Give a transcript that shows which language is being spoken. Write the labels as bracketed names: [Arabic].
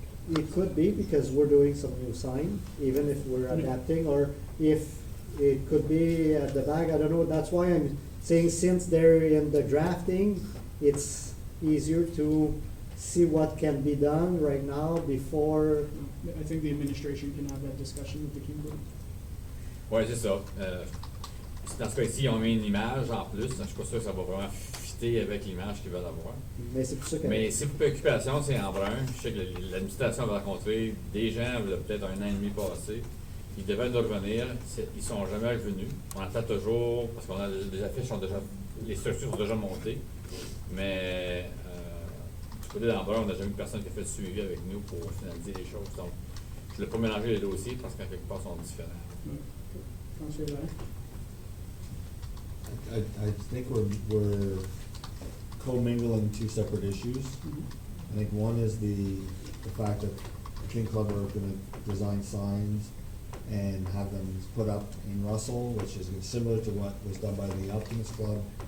[English] It could be, because we're doing some new sign, even if we're adapting, or if it could be at the back, I don't know. That's why I'm saying, since they're in the drafting, it's easier to see what can be done right now before. I think the administration can have that discussion with the King Club. [French] Ouais, c'est ça. Dans ce cas-ci, on met une image en plus. Je suis pas sûr que ça va vraiment fitter avec l'image qu'ils veulent avoir. Mais c'est pour ça que. Mais si pour préoccupation, c'est en brun, je sais que l'administration va rencontrer des gens, il y a peut-être 1 an et demi passé. Ils devaient nous revenir. Ils sont jamais revenus. On attend toujours, parce qu'on a les affiches sont déjà, les structures sont déjà montées. Mais du côté d'en brun, on n'a jamais eu personne qui a fait le suivi avec nous pour finaliser les choses. Donc, je ne l'ai pas mélangé les dossiers parce qu'en quelque part, ils sont différents. [English] Councillor Blair? I think we're commingling 2 separate issues. I think one is the fact that the King Club are gonna design signs and have them put up in Russell, which is similar to what was done by the Optimist Club.